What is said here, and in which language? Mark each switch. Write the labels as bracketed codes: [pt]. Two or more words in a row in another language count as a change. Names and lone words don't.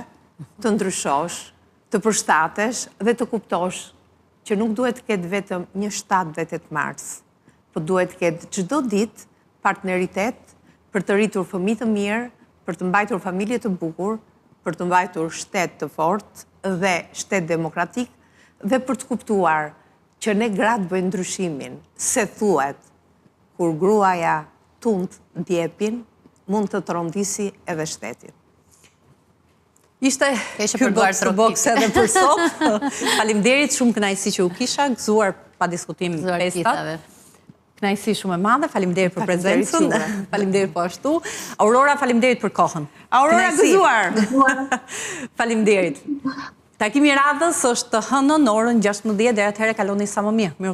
[sq] të ndryshosh, të përshtatesh dhe të kuptosh që nuk duhet të ketë vetëm një 7 dhe 8 mars, po duhet të ketë çdo ditë partneritet për të rritur fëmijë të mirë, për të mbajtur familje të bukur, për të mbajtur shtet të fortë dhe shtet demokratik, dhe për të kuptuar që ne gratë bëjnë ndryshimin, se thuhet kur gruaja tund djepin, mund të trondisi edhe shtetin. Ishte ky [en] box to box [sq] edhe për sot. Faleminderit, shumë kënaqësi që u kisha gëzuar pa diskutim festat. Knajsi shumë e madhe, faleminderit për prezencën, faleminderit po ashtu. Aurora, faleminderit për kohën. Aurora gëzuar. Faleminderit. Takimi i radhës është hënën orën 16 deri atëherë kaloni sa më mirë.